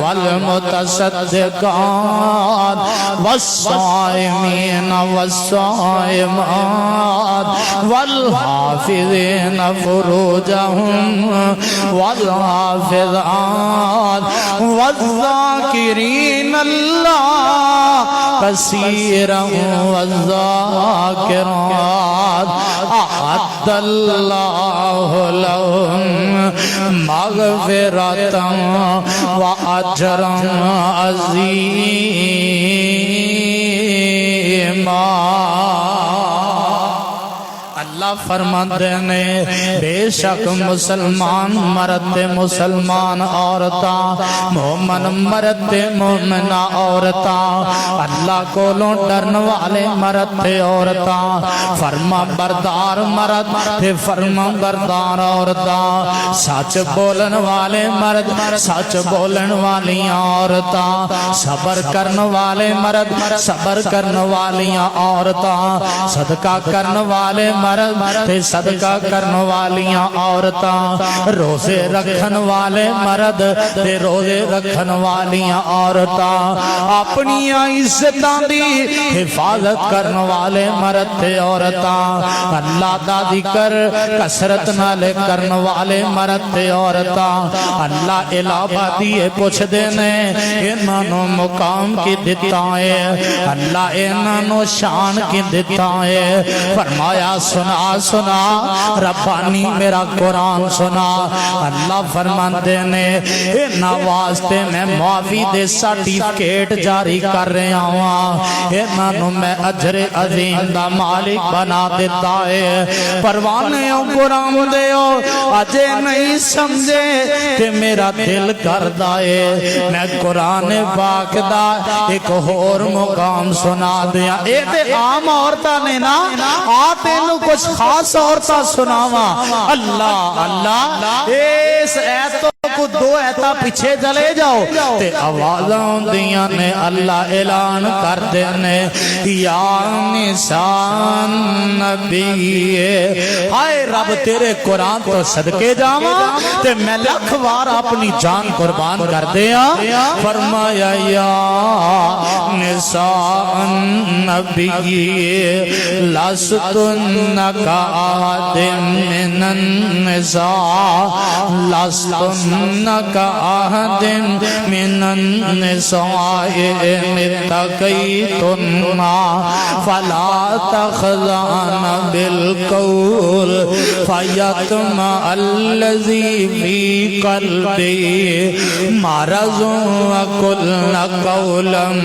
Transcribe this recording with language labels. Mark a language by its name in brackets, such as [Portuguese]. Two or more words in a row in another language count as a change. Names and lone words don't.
[Arabic] والمتصدقات والصائمین والصائمات والحافظین فروجہم والحافظات العباد والذاکرین اللہ کثیرا والذاکرات اعد اللہ لهم مغفرتا واجرا عظیما۔ [Punjabi] اللہ فرماتے نے بے شک مسلمان مرد مسلمان عورتاں، مومن مرد مومنہ عورتاں، اللہ کولوں ڈرن والے مرد عورتاں، فرما بردار مرد فرما بردار عورتاں، سچ بولن والے مرد سچ بولن والیاں عورتاں، صبر کرن والے مرد صبر کرن والیاں عورتاں، صدقہ کرن والے مرد تے صدقہ کرن والیاں عورتاں، روزے رکھن والے مرد تے روزے رکھن والیاں عورتاں، اپنی عزتاں دی حفاظت کرن والے مرد تے عورتاں، اللہ دا ذکر کثرت نال کرن والے مرد تے عورتاں، اللہ علاوہ دیے پوچھ دینے انہاں نو مقام کی دتا ہے، اللہ انہاں نو شان کی دتا ہے، فرمایا سنا سنا ربانی میرا قرآن سنا، اللہ فرماندے نے انہاں واسطے میں معافی دے سرٹیفکیٹ جاری کر رہا ہوں، انہاں نو میں اجر عظیم دا مالک بنا دیتا ہے۔ پروانے ہو قرآن دے ہو اجے نہیں سمجھے کہ میرا دل کردا ہے میں قرآن پاک دا ایک اور مقام سنا دیا، اے تے عام عورتاں نے نا آ تینوں کچھ خاص عورتاں سناواں، اللہ اللہ اس ایتوں کو دو ایتا پیچھے چلے جاؤ تے آوازاں دیاں نے اللہ اعلان کر دینے [Arabic] یا نساء نبی، [Punjabi] ہائے رب تیرے قرآن تو صدقے جاواں تے میں لکھ وار اپنی جان قربان کر دیا، فرمایا یا [Arabic] نساء نبی لستن کآحد من النساء لستن کآحد من النساء ان اتقیتن فلا تخضعن بالقول فیطمع الذی فی قلبہ مرض وقلن قولا